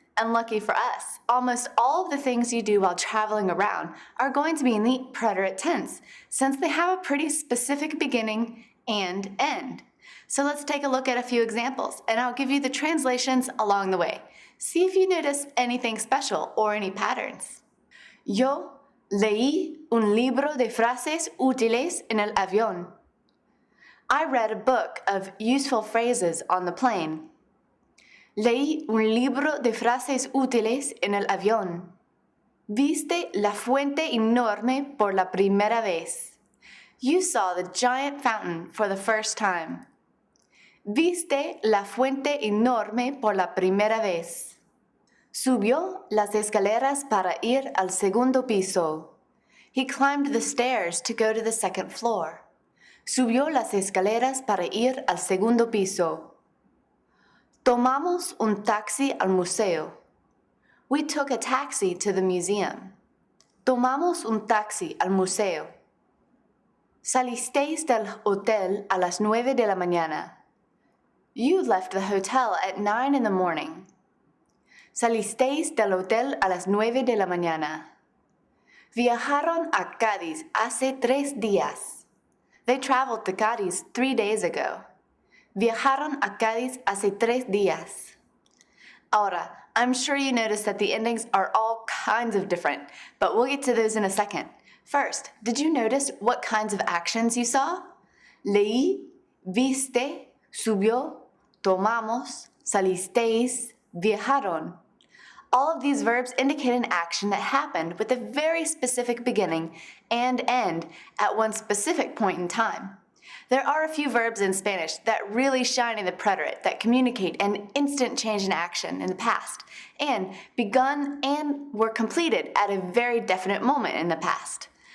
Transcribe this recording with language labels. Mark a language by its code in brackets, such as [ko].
[en] And lucky for us, almost all of the things you do while traveling around are going to be in the preterite tense, since they have a pretty specific beginning and end. So let's take a look at a few examples, and I'll give you the translations along the way. See if you notice anything special or any patterns. [es] Yo leí un libro de frases útiles en el avión. [en] I read a book of useful phrases on the plane. [es] Leí un libro de frases útiles en el avión. Viste la fuente enorme por la primera vez. [en] You saw the giant fountain for the first time. [es] Viste la fuente enorme por la primera vez. Subió las escaleras para ir al segundo piso. [en] He climbed the stairs to go to the second floor. [es] Subió las escaleras para ir al segundo piso. Tomamos un taxi al museo. [en] We took a taxi to the museum. [es] Tomamos un taxi al museo. Salisteis del hotel a las 9 de la mañana. [en] You left the hotel at 9 in the morning. [es] Salisteis del hotel a las 9 de la mañana. Viajaron a Cádiz hace 3 días. [en] They traveled to Cádiz 3 days ago. [es] Viajaron a Cádiz hace 3 días. [en] Ahora, I'm sure you noticed that the endings are all kinds of different, but we'll get to those in a second. First, did you notice what kinds of actions you saw? [es] Leí, viste, subió, tomamos, salisteis, viajaron. [en] All of these verbs indicate an action that happened with a very specific beginning and end at one specific point in time. There are a few verbs in Spanish that really shine in the preterite that communicate an instant change in action in the past and begun and were completed at a very definite moment in the past.